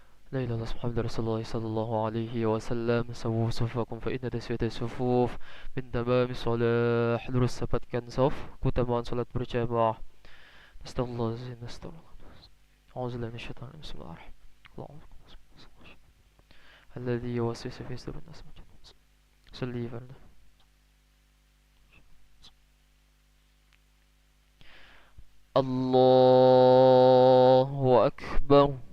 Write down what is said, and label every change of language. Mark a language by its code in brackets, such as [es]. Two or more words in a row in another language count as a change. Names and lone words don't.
[ar] لا إله إلا الله محمد رسول الله صلى الله عليه وسلم. سووا صفوفكم فإن تسوية الصفوف من تمام الصلاة. [id] Lurus sapatkan saf, keutamaan salat berjamaah. [ar] أستغفر الله العظيم، أستغفر الله. أعوذ بالله من الشيطان الرجيم. بسم الله الرحمن الرحيم. الذي يوسوس في صدور الناس. صلي فردا. الله أكبر.